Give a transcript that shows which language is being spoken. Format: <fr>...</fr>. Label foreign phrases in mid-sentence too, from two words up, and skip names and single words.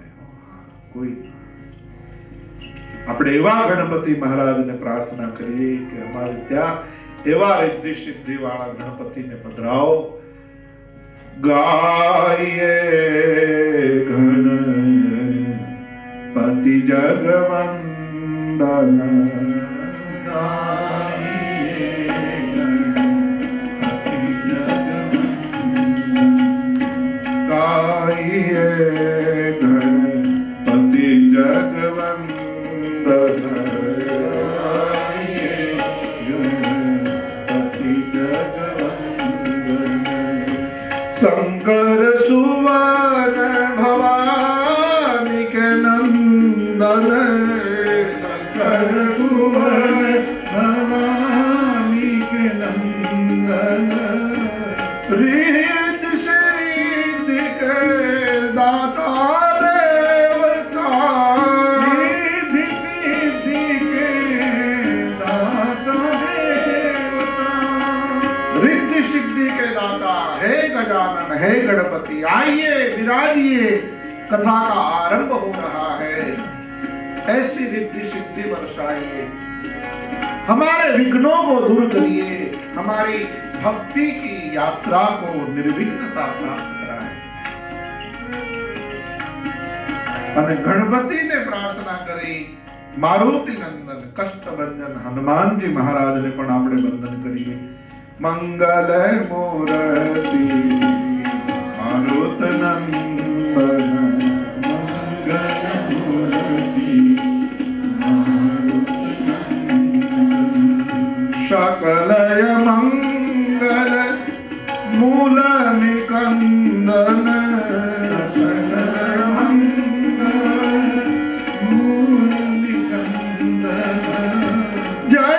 <gu>કોઈ આપણે એવા ગણપતિ મહારાજને પ્રાર્થના કરીએ કે અમારે ત્યાં એવા રિદ્ધિ સિદ્ધિ વાળા ગણપતિને પધરાવો.</gu> <hi>गाये गणपति जगवंदन, गणपति जगवंदन, गणपति जगवंदन, शंकर सुवन भवानी के नंदन, शंकर सुवन भवानी के नंदन, रिद्ध सिद्धि के दाता देवता, रिद्ध सिद्धि के दाता देवता, रिद्ध सिद्धि के दाता हे गजानन, हे गणपति, आइए विराजिए, कथा का आरंभ हो रहा है. ऐसी रिद्धि सिद्धि बरसाइए, हमारे विघ्नों को दूर करिए, हमारी भक्ति की यात्रा को निर्विघ्नता प्राप्त कराए.</hi> <gu>અને ગણપતિને પ્રાર્થના કરી મારુતિ નંદન કષ્ટભંજન હનુમાનજી મહારાજને પણ આપણે વંદન કરીએ.</gu> <hi>मंगल मूर्ति मारुत नंदन, मंगल मूर्ति मारुत नंदन, सकलय मंगल मूल निकंदन, सकलय मंगल मूल निकंदन,</hi>